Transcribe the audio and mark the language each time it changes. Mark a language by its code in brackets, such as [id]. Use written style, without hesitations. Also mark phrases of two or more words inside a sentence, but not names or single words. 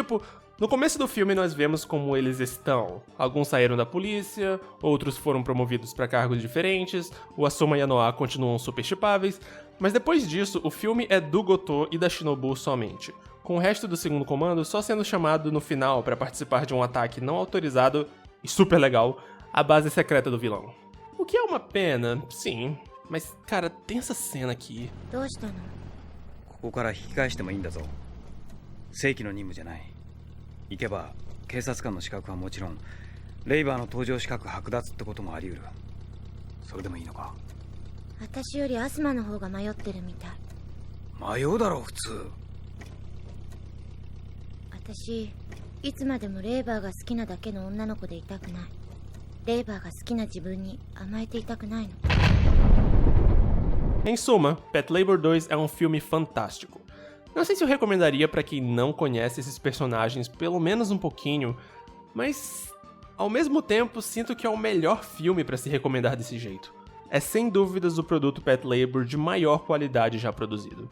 [pt] Tipo, No começo do filme nós vemos como eles estão. Alguns saíram da polícia, outros foram promovidos para cargos diferentes, o Asuma e a Noa continuam super chipáveis, mas depois disso o filme é do Goto e da Shinobu somente, com o resto do segundo comando só sendo chamado no final para participar de um ataque não autorizado e super legal à base secreta do vilão. O que é uma pena, sim, mas cara, tem essa cena aqui. [ja] どうしたの？ここから引き返してもいいんだぞ。正規の任務じゃない。行けば警察官の資格はもちろんレイバーの搭乗資格剥奪ってこともあり得る。それでもいいのか？私よりアスマの方が迷ってるみたい。迷うだろう普通。私いつまでもレイバーが好きなだけの女の子でいたくない。レイバーが好きな自分に甘えていたくないの。 [pt] Em suma, Pet Labor 2 é um filme fantástico. Não sei se eu recomendaria pra quem não conhece esses personagens pelo menos um pouquinho, mas ao mesmo tempo sinto que é o melhor filme pra se recomendar desse jeito. É sem dúvidas o produto Pet Labor de maior qualidade já produzido.